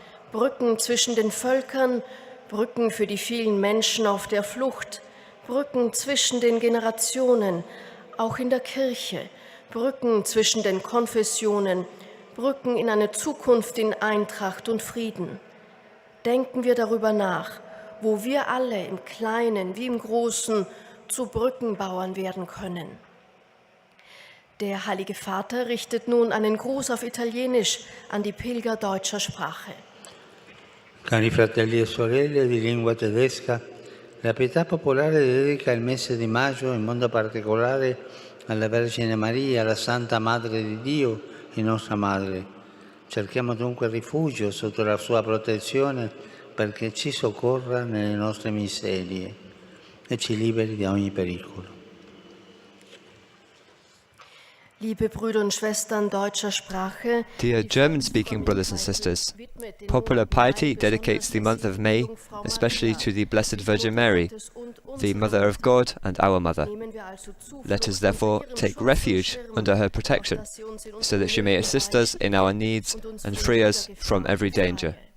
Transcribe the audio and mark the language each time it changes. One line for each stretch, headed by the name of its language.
German: Brücken zwischen den Völkern, Brücken für die vielen Menschen auf der Flucht, Brücken zwischen den Generationen, auch in der Kirche, Brücken zwischen den Konfessionen, Brücken in eine Zukunft in Eintracht und Frieden. Denken wir darüber nach, wo wir alle im Kleinen wie im Großen zu Brückenbauern werden können. Der Heilige Vater richtet nun einen Gruß auf Italienisch an die Pilger deutscher Sprache.
Italian: Cari fratelli e sorelle di lingua tedesca, la Pietà Popolare dedica il mese di maggio, in modo particolare, alla Vergine Maria, la Santa Madre di Dio e nostra Madre. Cerchiamo dunque rifugio sotto la sua protezione perché ci soccorra nelle nostre miserie e ci liberi da ogni pericolo.
German: Liebe Brüder und Schwestern deutscher Sprache,
English: Dear German-speaking brothers and sisters, Popular Piety dedicates the month of May especially to the Blessed Virgin Mary, the Mother of God and our Mother. Let us therefore take refuge under her protection, so that she may assist us in our needs and free us from every danger.